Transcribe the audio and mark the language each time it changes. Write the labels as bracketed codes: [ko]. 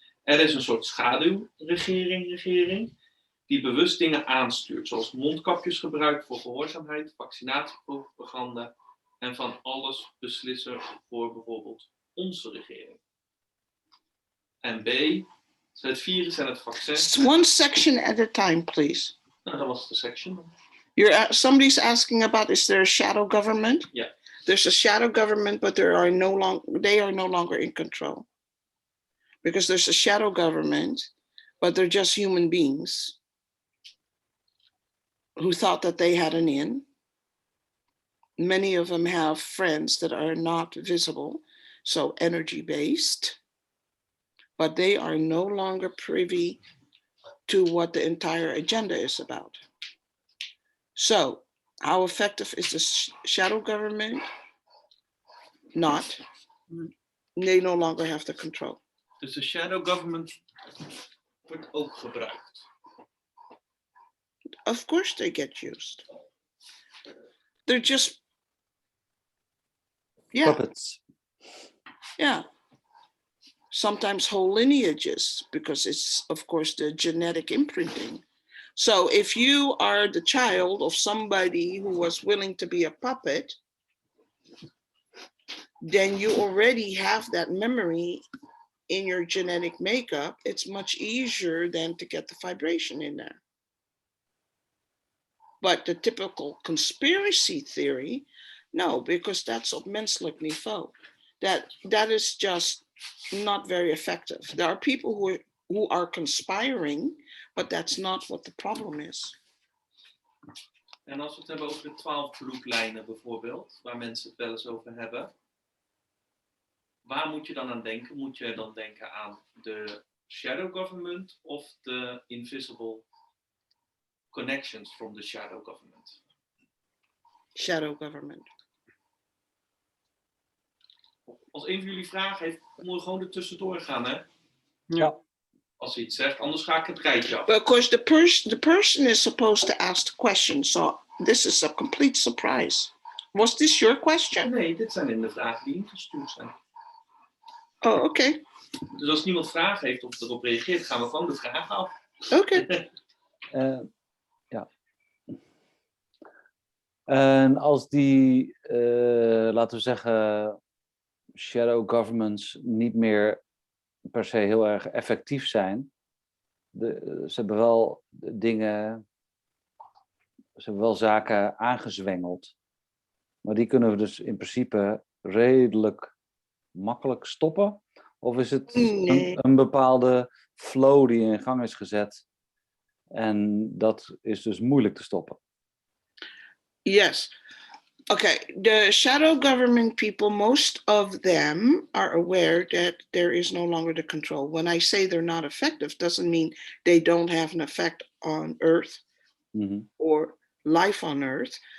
[nl] Er is een soort schaduwregering die bewust dingen aanstuurt, zoals mondkapjesgebruik voor gehoorzaamheid, vaccinatiepropaganda en van alles beslissen voor bijvoorbeeld onze regering. En B, het virus en het vaccin. [en] One section at a time, please. [nl] Nou, dat was de section. [en] Somebody's asking about, is there a shadow government? Yeah. There's a shadow government, but they are no longer in control. Because there's a shadow government, but they're just human beings who thought that they had an in. Many of them have friends that are not visible, so energy-based, but they are no longer privy to what the entire agenda is about. So, how effective is the shadow government? Not. They no longer have the control. [nl] Dus de shadow government wordt ook gebruikt. [en] Of course they get used. They're just, Puppets. Yeah. Sometimes whole lineages, because it's, of course, the genetic imprinting. So if you are the child of somebody who was willing to be a puppet, then you already have that memory in your genetic makeup. It's much easier than to get the vibration in there. But the typical conspiracy theory, no, because that's [nl] op menselijk niveau. [en] That is just not very effective. There are people who are conspiring, but that's not what the problem is. [nl] En als we het hebben over de 12 bloedlijnen bijvoorbeeld, waar mensen het wel eens over hebben, waar moet je dan aan denken? Moet je dan denken aan de shadow government of de [en] invisible connections from the shadow government? Shadow government. [nl] Als een van jullie vragen heeft, moet je gewoon er tussendoor gaan, hè? Ja. Als hij iets zegt, anders ga ik het rijtje af. [en] But of course, the person is supposed to ask the question, so this is a complete surprise. Was this your question? [nl] Nee, dit zijn in de vragen die ingestuurd zijn. [en] Oh, okay. [nl] Dus als niemand vragen heeft of erop reageert, gaan we gewoon de vragen af. [en] Okay. [nl] Ja. En als die, laten we zeggen, shadow governments niet meer per se heel erg effectief zijn. Ze hebben wel dingen, ze hebben wel zaken aangezwengeld. Maar die kunnen we dus in principe redelijk makkelijk stoppen. Of is het een bepaalde flow die in gang is gezet en dat is dus moeilijk te stoppen? [en] Yes. Okay, the shadow government people, most of them are aware that there is no longer the control. When I say they're not effective, doesn't mean they don't have an effect on Earth or life on Earth.